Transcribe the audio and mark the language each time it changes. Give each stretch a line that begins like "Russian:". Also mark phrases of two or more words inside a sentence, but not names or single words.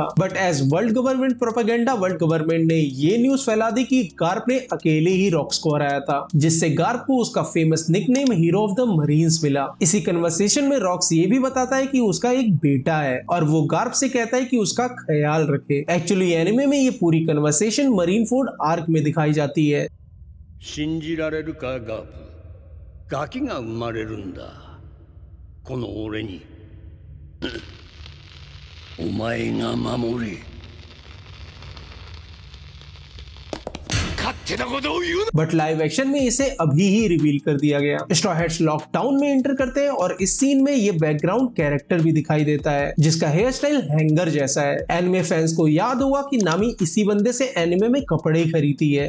English: but as World Government propaganda,
Hindi: वर्ल्ड गवर्नमेंट ने ये न्यूज फैला दी कि गार्प ने अकेले ही रॉक्स को हराया था, जिससे गार्प को उसका फेमस निकनेम हीरो ऑफ द मरीन्स मिला। इसी कन्वर्सेशन में रॉक्स ये भी बताता है कि उसका एक बेटा है और वो गार्प से कहता है कि उसका ख्याल रखे। एक्चुअली एनिमे में ये पूरी कन्वर्सेशन मरीन फोर्ड आर्क में दिखाई जाती है।
Japanese: 信じられるかガープ、ガキが生まれるんだ。この俺にお前が守れ。
Hindi: बट
English: live action
Hindi: में इसे अभी ही रिवील कर दिया गया। स्ट्रॉ हेड्स लॉकडाउन में एंटर करते हैं और इस सीन में ये
English: background character
Hindi: भी दिखाई देता है जिसका
English: hair style
Hindi: हैंगर जैसा है।
English: anime fans
Hindi: को याद होगा कि नामी इसी बंदे से एनिमे में कपड़े खरीदती है।